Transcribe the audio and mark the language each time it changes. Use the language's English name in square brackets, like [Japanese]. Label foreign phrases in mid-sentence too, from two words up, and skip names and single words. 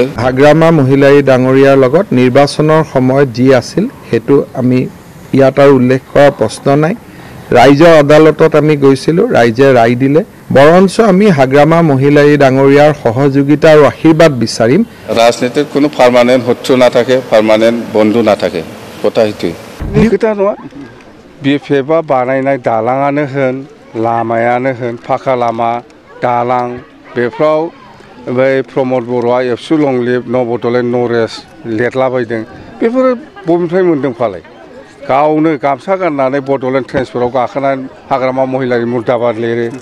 [Assamese] হাগ্ৰামা মহিলাৰী ডাঙৰীয়াৰ লগত নিৰ্বাচনৰ সময়ত যি আছিল, সেইটো আমি ইয়াত আৰু উল্লেখ কৰাৰ প্ৰশ্ন নাই। ৰাইজৰ আদালতত আমি গৈছিলোঁ, ৰাইজে ৰায় দিলে। বৰঞ্চ আমি হাগ্ৰামা মহিলাৰী ডাঙৰীয়াৰ সহযোগিতা আৰু আশীৰ্বাদ বিচাৰিম। ৰাজনীতিত কোনো পাৰ্মানেণ্ট শত্ৰু নাথাকে, পাৰ্মানেণ্ট বন্ধু নাথাকে, কথা সেইটোৱে। [Bodo] खोथा नङा, BPFआ बानायनाय दालाङानो होन, लामायानो होन, फाखा लामा, दालां, बेफ्राव बै प्रमद बर'आ एबसु लंलिप, नबदलेण्ड नरेश लिरलाबायदों, बेफोरो बबेनिफ्राय मोन्दों फालाय? गावनो गामसा गाननानै बड'लेण्ड ट्रेन्सफराव गाखोनानै हाग्रामा महिलारि मुर्दाबाद लिरो।